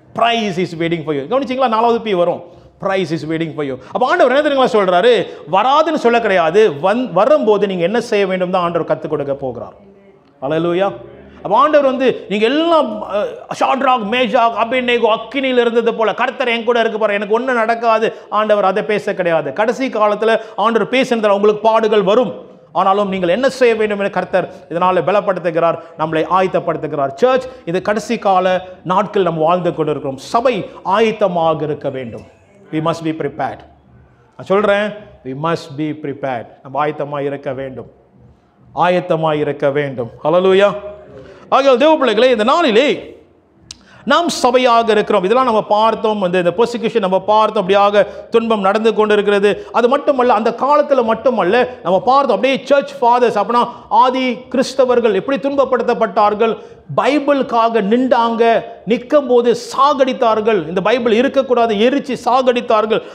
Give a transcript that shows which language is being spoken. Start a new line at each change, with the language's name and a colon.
English: Prize is waiting for you.
Tamil: கவனிச்சீங்களா? 4வது B வரும்.
English: Prize is waiting for you.
Tamil: அப்ப ஆண்டவர் என்ன தெரியுங்களா சொல்றாரு? வராதுன்னு சொல்ல கிடையாது, வரும்போது நீங்க என்ன செய்ய வேண்டும் தான் ஆண்டவர் கற்றுக் கொடுக்க போகிறார். அல்லேலூயா. அப்ப ஆண்டவர் வந்து நீங்க எல்லாம் ஷாட்ராக், மேஷாக், அபேத்நேகோ அக்கினியில் இருந்தது போல கர்த்தர் என் கூட இருக்க போற, எனக்கு ஒன்றும் நடக்காது, ஆண்டவர் அதை பேச கிடையாது. கடைசி காலத்தில் ஆண்டவர் பேசுனதால் உங்களுக்கு பாடுகள் வரும், ஆனாலும் நீங்கள் என்ன செய்ய வேண்டும் என கர்த்தர் இதனால பலப்படுத்துகிறார், நம்மளை ஆயத்தப்படுத்துகிறார். சர்ச், இது கடைசி கால நாட்கள் நம்ம வாழ்ந்து கொண்டிருக்கிறோம். சபை ஆயத்தமாக இருக்க வேண்டும்.
English: We must be prepared.
Tamil: நான் சொல்றேன்,
English: we must be prepared.
Tamil: நம்ம ஆயத்தமாக இருக்க வேண்டும், ஆயத்தமாக இருக்க வேண்டும். ஹல்லேலூயா. ஆகையால் தேவ பிள்ளைகளே, இந்த நாளிலே நாம் சபையாக இருக்கிறோம். இதெல்லாம் நம்ம பார்த்தோம். இந்த பெர்சிக்யூஷன் நம்ம பார்த்தோம், அப்படியாக துன்பம் நடந்து கொண்டு இருக்கிறது. அது மட்டுமல்ல, அந்த காலத்தில் மட்டுமல்ல, நம்ம பார்த்தோம் அப்படியே சர்ச் ஃபாதர்ஸ், அப்படின்னா ஆதி கிறிஸ்தவர்கள் எப்படி துன்பப்படுத்தப்பட்டார்கள், பைபிளுக்காக நின்றாங்க, நிற்கும் போது சாகடித்தார்கள், இந்த பைபிள் இருக்கக்கூடாது எரிச்சு சாகடித்தார்கள்.